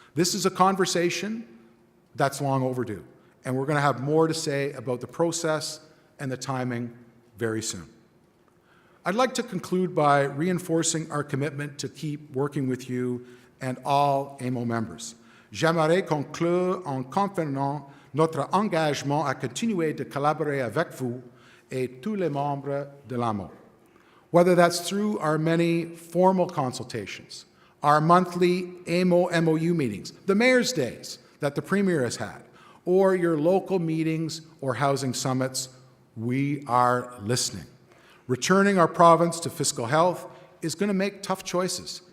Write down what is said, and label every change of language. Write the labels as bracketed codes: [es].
[en] This is a conversation that's long overdue, and we're going to have more to say about the process and the timing very soon. I'd like to conclude by reinforcing our commitment to keep working with you and all AMO members. [fr] J'aimerais conclure en confirmant notre engagement à continuer de collaborer avec vous et tous les membres de l'AMO. [en] whether that's through our many formal consultations, our monthly MOU meetings, the mayor's days that the Premier has had, or your local meetings or housing summits, we are listening. Returning our province to fiscal health is going to make tough choices.